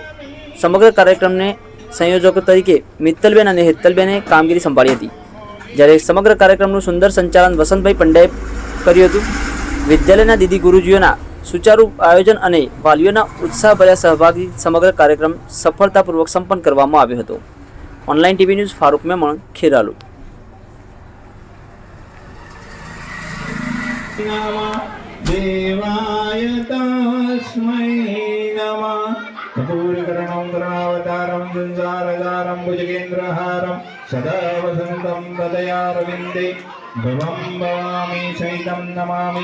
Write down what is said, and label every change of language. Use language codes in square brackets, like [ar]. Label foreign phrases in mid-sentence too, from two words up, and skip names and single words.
[gu] સમગ્ર કાર્યક્રમને સંયોજકો તરીકે મિત્તલબેન અને હેતલબેને કામગીરી સંભાળી હતી, જ્યારે સમગ્ર કાર્યક્રમનું સુંદર સંચાલન વસંતભાઈ પંડ્યાએ કર્યું હતું। વિદ્યાલયના દીદી ગુરુજીઓના સુચારુ આયોજન અને વાલીઓના ઉત્સાહભર્યા સહભાગી સમગ્ર કાર્યક્રમ સફળતાપૂર્વક સંપન્ન કરવામાં આવ્યો હતો। ઓનલાઈન ટીવી ન્યૂઝ ફારૂક મેમણ, ખેરાલુ। [sa] देवाय तस्मै नमः। कपूरकर्णं करुणावतारं संसारसारं भुजगेन्द्रहारं सदा वसन्तं हृदयारविन्दे भवं भवामि सहितं नमामि।